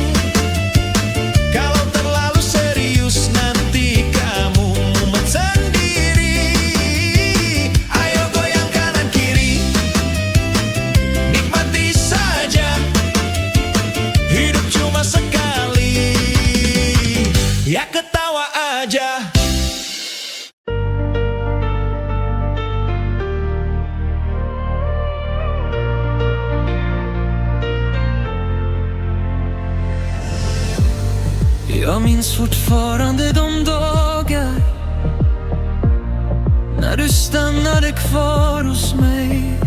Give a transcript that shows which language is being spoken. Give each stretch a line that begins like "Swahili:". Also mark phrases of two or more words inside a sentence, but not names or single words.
Indonesian: Kalau terlalu serius nanti kamu mumet sendiri. Ayo goyang kanan kiri, nikmati saja. Hidup cuma sekali, ya ketawa aja.
Swedish: Jag minns fortfarande de dagar när du stannade kvar hos mig.